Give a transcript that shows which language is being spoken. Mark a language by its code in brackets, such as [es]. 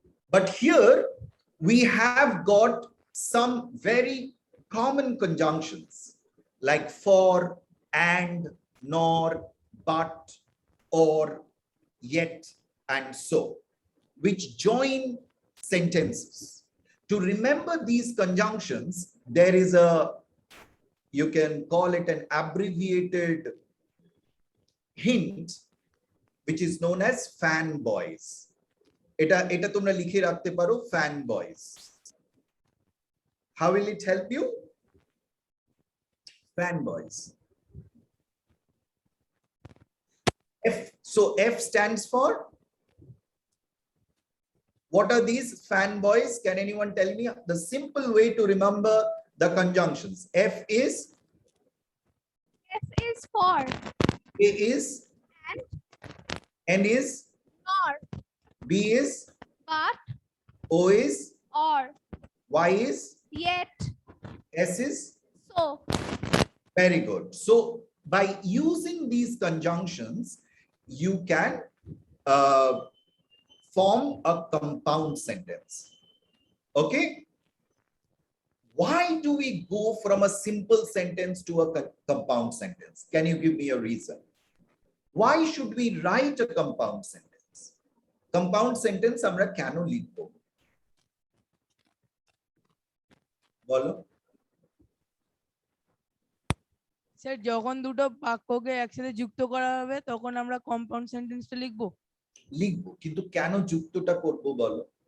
[en] But here we have got some very common conjunctions like for, and, nor, but, or, yet, and so, which join sentences. To remember these conjunctions, there is a, you can call it an abbreviated hint, which is known as fanboys. [bn] এটা তোমরা লিখে রাখতে পারো, fanboys. [en] How will it help you? Fanboys. So F stands for, what are these fanboys? Can anyone tell me the simple way to remember the conjunctions? F is For, A is, N is, nor, B is, but, O is, or, Y is, yet, S is. so. Very good. So by using these conjunctions, you can form a compound sentence. Okay. Why do we go from a simple sentence to a compound sentence? Can you give me a reason? Why should we write a compound sentence? [bn] Compound sentence আমরা কেন লিখব? বলো। Sir যখন দুটো বাক্যকে একসাথে যুক্ত করা হবে তখন আমরা কম্পাউন্ড সেন্টেন্সটা লিখবো। লিখবো, কিন্তু কেন যুক্তটা করব বলো?